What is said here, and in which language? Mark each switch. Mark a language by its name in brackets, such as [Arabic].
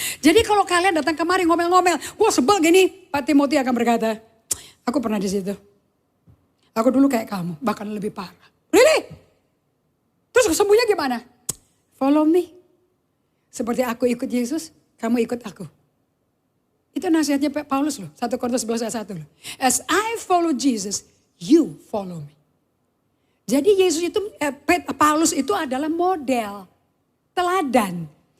[Indonesian] Jadi kalau kalian datang kemari ngomel-ngomel, gue sebel gini, Pak Timothy akan berkata, aku pernah di situ. Aku dulu kayak kamu, bahkan lebih parah. Really? Terus kesembuhnya gimana? [English] Follow me. [Indonesian] Seperti aku ikut Yesus, kamu ikut aku. Itu nasihatnya Paulus loh, 1 Korintus 11 ayat 1 loh. [English] As I follow Jesus, you follow me. [Indonesian] Jadi Yesus itu, Paulus itu adalah model, teladan.